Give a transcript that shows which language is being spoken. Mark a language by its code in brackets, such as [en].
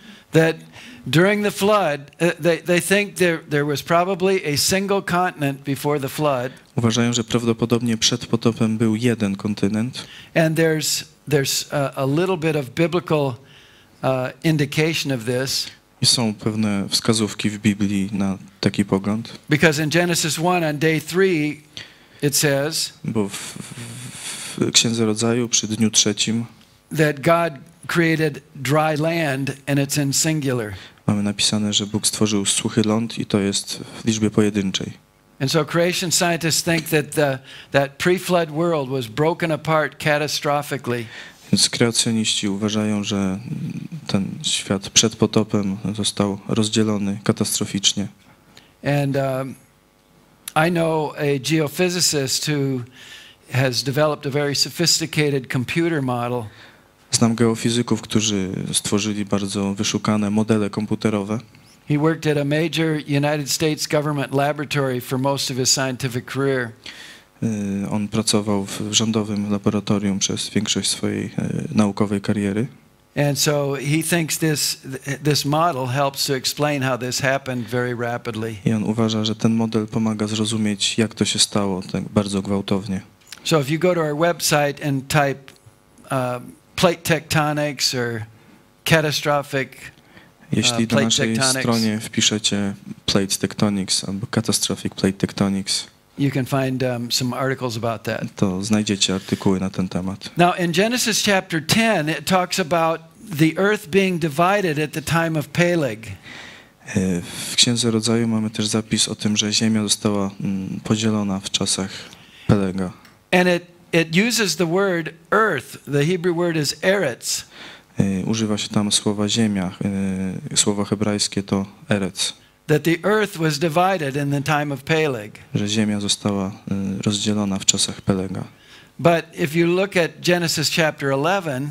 [en] That during the flood, they think there was probably a single continent before the flood. [pl] Uważają, że prawdopodobnie przed potopem był jeden kontynent. [en] And there's a little bit of biblical indication of this. [pl] I są pewne wskazówki w Biblii na taki pogląd. [en] Because in Genesis 1 on day 3 it says, [pl] bo w Księdze Rodzaju przy dniu 3 [en] that God created dry land and it's in singular. [pl] Mamy napisane, że Bóg stworzył suchy ląd i to jest w liczbie pojedynczej. [en] And so creation scientists think that pre-flood world was broken apart catastrophically. [pl] Więc kreacjoniści uważają, że ten świat przed potopem został rozdzielony katastroficznie. [en] And I know a geophysicist who has developed a very sophisticated computer model. [pl] Znam geofizyków, którzy stworzyli bardzo wyszukane modele komputerowe. [en] He worked at a major United States government laboratory for most of his scientific career. [pl] On pracował w rządowym laboratorium przez większość swojej naukowej kariery. [en] And so he thinks this model helps to explain how this happened very rapidly. [pl] I on uważa, że ten model pomaga zrozumieć, jak to się stało tak bardzo gwałtownie. [en] So if you go to our website and type plate tectonics or catastrophic [pl] Jeśli na [en] plate [pl] naszej [en] tectonics. [pl] stronie wpiszecie plate tectonics albo catastrophic plate tectonics, [en] You can find some articles about that. [pl] to znajdziecie artykuły na ten temat. [en] Now, in Genesis chapter 10, it talks about the earth being divided at the time of Peleg. [pl] W Księdze Rodzaju mamy też zapis o tym, że ziemia została podzielona w czasach Pelega. [en] And it uses the word earth. The Hebrew word is eretz. [pl] Używa się tam słowa ziemia. Słowo hebrajskie to eretz. [en] That the earth was divided in the time of Peleg. [pl] Że ziemia została rozdzielona w czasach Pelega. [en] But if you look at Genesis chapter 11,